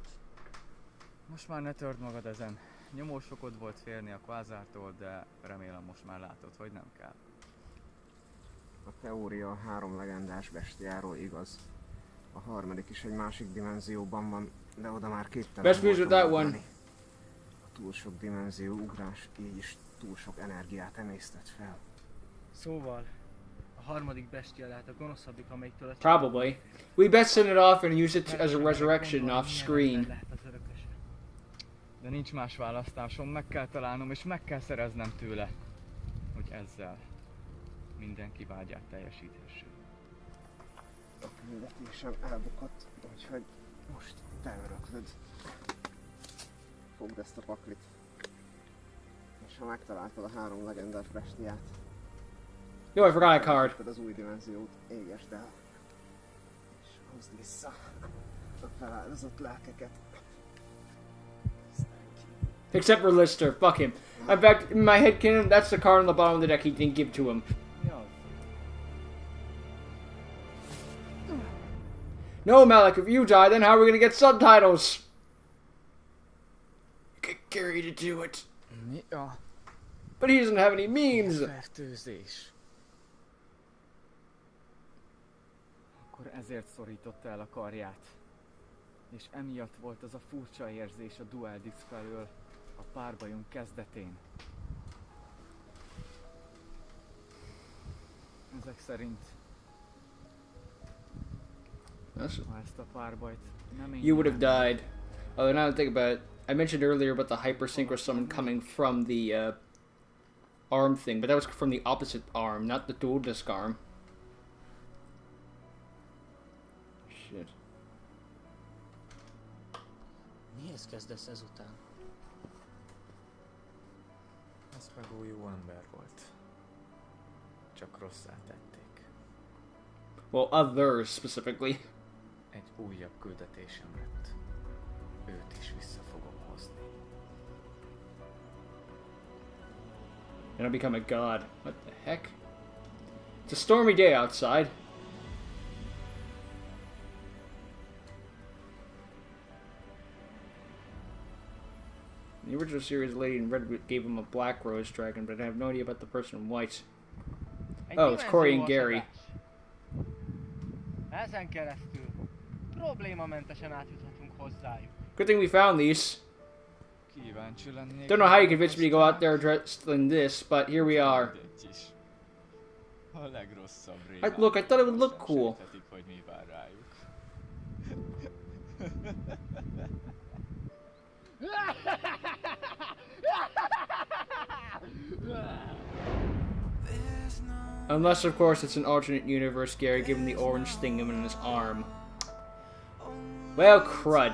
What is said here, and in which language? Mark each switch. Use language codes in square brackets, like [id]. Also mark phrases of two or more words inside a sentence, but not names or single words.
[hu] Most már ne törd magad ezen. Nyomós okod volt félni a kvázártól, de remélem most már látod, hogy nem kell. A teória a 3 legendás bestiáról igaz. A harmadik is egy másik dimenzióban van, de oda már képtelen [en] Best music with that [hu] voltam [en] one. [hu] ugrani. A túl sok dimenzió ugrás így is túl sok energiát emésztett fel. Szóval, a harmadik bestia lehet a gonoszabbik, amelyiktől a [en] Probably. We best send it off and use it as a resurrection off screen. [hu] lehet az örököse. De nincs más választásom, meg kell találnom és meg kell szereznem tőle, hogy ezzel mindenki vágyát teljesíthessük. A küldetésem elbukott, úgyhogy most te öröklöd. Fogd ezt a paklit. És ha megtaláltad a 3 legendás bestiát, [en] Yo, I forgot a card. [hu] Az új dimenziót égesd el. És hozd vissza a feláldozott lelkeket. [en] Except for Lister. Fuck him. In fact, in my head canon, that's the card on the bottom of the deck he didn't give to him. No, Malik, if you die, then how are we gonna get subtitles? Get Gary to do it. [hu] Mi a [en] But he doesn't have any means. [hu] fertőzés? Akkor ezért szorította el a karját. És emiatt volt az a furcsa érzés a Dual Dix felől a párbajunk kezdetén. Ezek szerint ha ezt a párbajt nem [en] You would have died. Oh, now that I think about it, I mentioned earlier about the hypersynchro summon coming from the arm thing, but that was from the opposite arm, not the dual disc arm. Shit. [hu] Mihez kezdesz ezután? Espego jó ember volt. Csak rosszá tették. [en] Well, others specifically. [hu] Egy újabb küldetésem lett. Őt is vissza fogom hozni. [en] And I'll become a god. What the heck? It's a stormy day outside. In the original series, the lady in red gave him a black rose dragon, but I have no idea about the person in white. Oh, it's Corey and Gary. [hu] Ezen keresztül problémamentesen átjuthatunk hozzájuk. [en] Good thing we found these. [hu] Kíváncsi lennék. [en] Don't know how you convinced me to go out there dressed in this, but here we are. [hu] A legrosszabb [en] Look, I thought it would look cool. [hu] hogy mi vár rájuk. [en] Unless, of course, it's an alternate universe, Gary, given the orange thingam in his arm. Well, crud.